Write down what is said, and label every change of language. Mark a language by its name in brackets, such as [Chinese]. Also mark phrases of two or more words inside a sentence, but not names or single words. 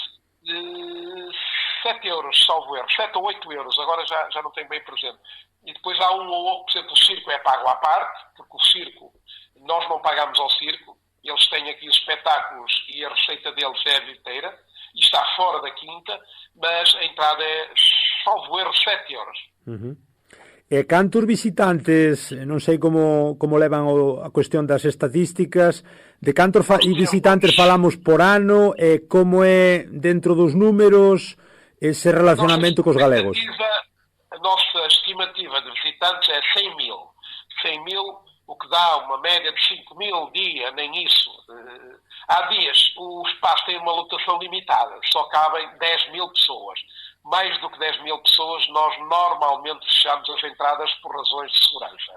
[Portuguese] 7 euros, salvo erro. 7 ou 8 euros, agora já não tenho bem presente. E depois há por exemplo, o circo é pago à parte, porque o circo nós não pagamos ao circo, eles têm aqui os espetáculos e a receita deles é a bilheteira, e está fora da quinta, mas a entrada é, salvo erro, 7 euros. [Galician] E cantos visitantes, non sei como levan a cuestión das estatísticas, de cantos visitantes falamos por ano, e como é dentro dos números ese relacionamento cos galegos? [Portuguese] A nossa estimativa de visitantes é 100 mil. 100 mil, o que dá uma média de 5 mil dia, nem isso. Há dias o espaço tem uma lotação limitada, só cabem 10 mil pessoas. Mais do que 10 mil pessoas, nós normalmente fechamos as entradas por razões de segurança.